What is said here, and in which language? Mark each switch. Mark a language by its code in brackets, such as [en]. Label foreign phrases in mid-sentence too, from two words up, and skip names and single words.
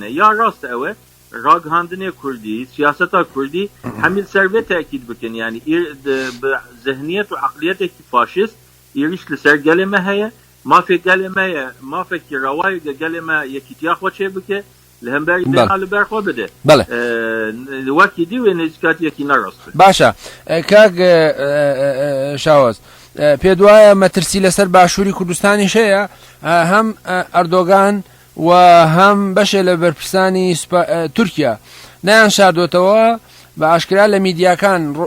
[ku] ya rast ew e ragihandinê Kurdî siyaseta Kurdî hemî ser vê tekîd bikin yani bi zihniyet û eqliyetekî faşîst êriş li ser gelê me heye mafê gelê me ye mafekî rewayê gelê me yekîtiya xwe çê bike li hemberî dêna li ber xwe bide wekî dî wê nêzîkatiyekî nerast [ckb] باشە کاک شاوەز پێت وایە مەترسی لەسەر باشووری کوردستانی شەیە هەم ئەردۆگان و هەم بەشێ لە بەرپرسانی تورکیا نەیان شاردۆتەوە بە ئاشکرا لە میدیاکان